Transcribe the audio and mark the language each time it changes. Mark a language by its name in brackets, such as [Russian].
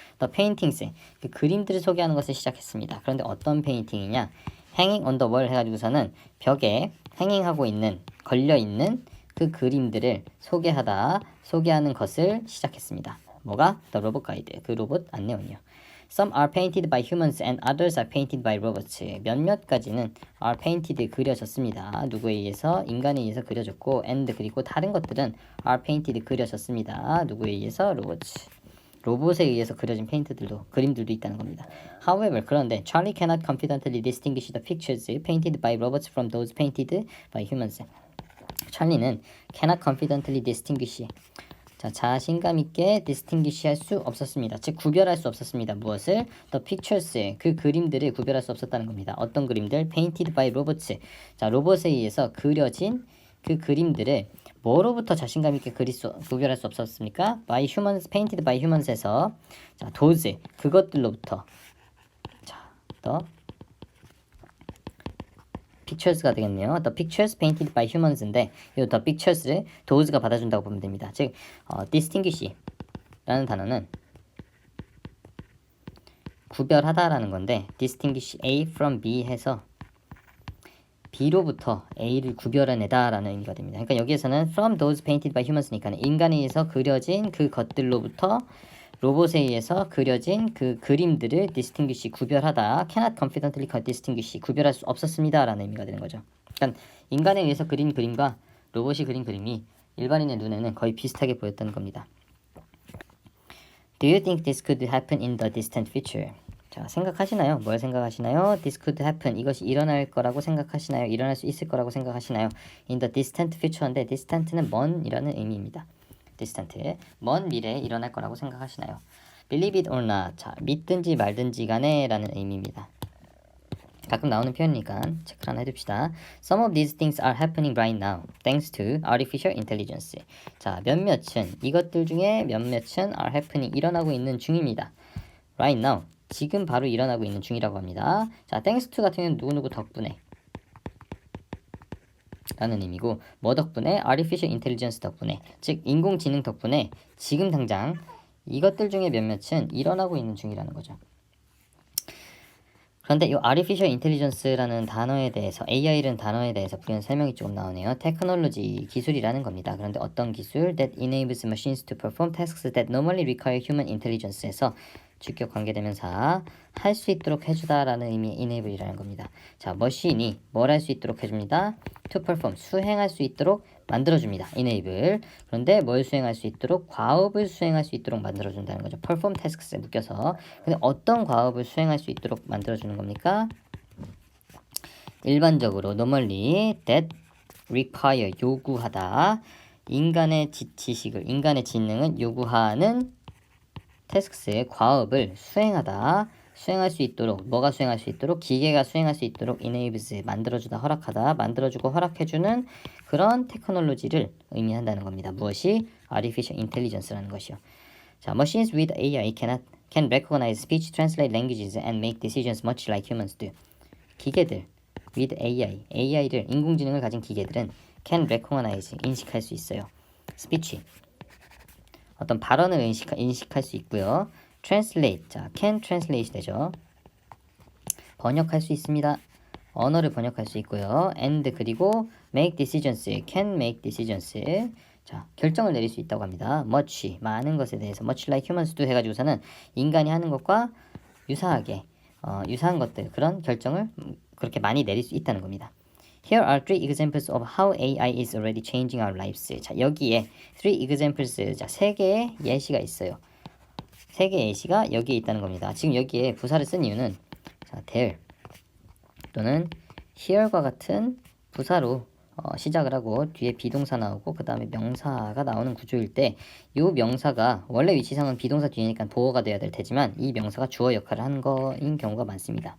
[English] the paintings, [Korean] 그 그림들을 소개하는 것을 시작했습니다. 그런데 어떤 페인팅이냐? [English] hanging on the wall [Korean] 해가지고서는 벽에 행잉하고 있는, 걸려있는 그 그림들을 소개하는 것을 시작했습니다. 뭐가? [English] The robot guide, [Korean] 그 로봇 안내원이요. [English] Some are painted by humans and others are painted by robots. [Korean] 몇몇 가지는 [English] are painted, [Korean] 그려졌습니다. 누구에 의해서? 인간에 의해서 그려졌고, and 그리고 다른 것들은 [English] are painted, [Korean] 그려졌습니다. 누구에 의해서? robots. 로봇에 의해서 그려진 그림들도 있다는 겁니다. [English] However, 그런데 Charlie cannot confidently distinguish the pictures painted by robots from those painted by humans. [Korean] 찰리는 [English] cannot confidently distinguish, [Korean] 자, 자신감 있게 distinguish 할 수 없었습니다. 즉 구별할 수 없었습니다. 무엇을? [English] The pictures, [Korean] 그 그림들을 구별할 수 없었다는 겁니다. 어떤 그림들? [English] Painted by robots. [Korean] 자, 로봇에 의해서 그려진 그 그림들을 뭐로부터 자신감 있게 구별할 수 없었습니까? [English] By humans, painted by humans에서 자, those, 그것들로부터 자, the pictures가 되겠네요. The pictures painted by humans인데 이 the pictures를 those가 받아준다고 보면 됩니다. [Korean] 즉 distinguish라는 단어는 구별하다라는 건데 distinguish A from B 해서 B로부터 A를 구별해내다라는 의미가 됩니다. 그러니까 여기에서는 [English] from those painted by humans [Korean] 니까 인간에 의해서 그려진 그 것들로부터 로봇에 의해서 그려진 그 그림들을 distinguish, 구별하다, [English] cannot confidently distinguish, [Korean] 구별할 수 없었습니다 라는 의미가 되는 거죠. 그러니까 인간에 의해서 그린 그림과 로봇이 그린 그림이 일반인의 눈에는 거의 비슷하게 보였다는 겁니다. [English] Do you think this could happen in the distant future? [Korean] 자, 생각하시나요? 뭘 생각하시나요? [English] This could happen, [Korean] 이것이 일어날 거라고 생각하시나요? 일어날 수 있을 거라고 생각하시나요? [English] In the distant future [Korean] 인데 distant는 먼이라는 의미입니다. distant, 먼 미래에 일어날 거라고 생각하시나요? [English] Believe it or not, [Korean] 자, 믿든지 말든지 간에 라는 의미입니다. 가끔 나오는 표현이니까 체크를 하나 해둡시다. [English] Some of these things are happening right now, thanks to artificial intelligence. [Korean] 자, 이것들 중에 몇몇은 [English] are happening, [Korean] 일어나고 있는 중입니다. [English] Right now, [Korean] 지금 바로 일어나고 있는 중이라고 합니다. 자, [English] thanks to [Korean] 같은 경우는 누구누구 덕분에 라는 의미고, 뭐 덕분에? artificial intelligence 덕분에, 즉 인공지능 덕분에 지금 당장 이것들 중에 몇몇은 일어나고 있는 중이라는 거죠. 그런데 이 artificial intelligence라는 단어에 대해서, AI라는 단어에 대해서 부연 설명이 조금 나오네요. 테크놀로지, 기술이라는 겁니다. 그런데 어떤 기술? [English] That enables machines to perform tasks that normally require human intelligence에서 [Korean] 주격 관계대명사 할 수 있도록 해주다라는 의미의 enable이라는 겁니다. 자, 머신이 뭘 할 수 있도록 해줍니다. to perform, 수행할 수 있도록 만들어줍니다. [English] enable. [Korean] 그런데 뭘 수행할 수 있도록? 과업을 수행할 수 있도록 만들어준다는 거죠. perform tasks에 묶여서. 근데 어떤 과업을 수행할 수 있도록 만들어주는 겁니까? 일반적으로 [English] normally that require, [Korean] 요구하다. 인간의 지식을, 인간의 지능은 요구하는 태스크스의 과업을 수행할 수 있도록, 뭐가 수행할 수 있도록? 기계가 수행할 수 있도록 enables, 만들어주다, 허락하다, 만들어주고 허락해주는 그런 테크놀로지를 의미한다는 겁니다. 무엇이? artificial intelligence라는 것이요. [English] 자, machines with AI can recognize speech, translate languages, and make decisions much like humans do. [Korean] 기계들 with AI를, 인공지능을 가진 기계들은 [English] can recognize, [Korean] 인식할 수 있어요. speech, 어떤 발언을 인식할 수 있고요. translate, 자, can translate 되죠. 번역할 수 있습니다. 언어를 번역할 수 있고요. and 그리고 [English] make decisions, can make decisions, [Korean] 자, 결정을 내릴 수 있다고 합니다. much, 많은 것에 대해서 [English] much like humans do [Korean] 해가지고서는 인간이 하는 것과 유사한 것들, 그런 결정을 그렇게 많이 내릴 수 있다는 겁니다. [English] Here are three examples of how AI is already changing our lives. [Korean] 자, 여기에 [English] three examples, [Korean] 자, 세 개의 예시가 있어요. 세 개의 예시가 여기에 있다는 겁니다. 지금 여기에 부사를 쓴 이유는 자, there 또는 here과 같은 부사로 시작을 하고 뒤에 비동사 나오고 그 다음에 명사가 나오는 구조일 때 이 명사가 원래 위치상은 비동사 뒤니까 보어가 돼야 될 테지만 이 명사가 주어 역할을 하는 거인 경우가 많습니다.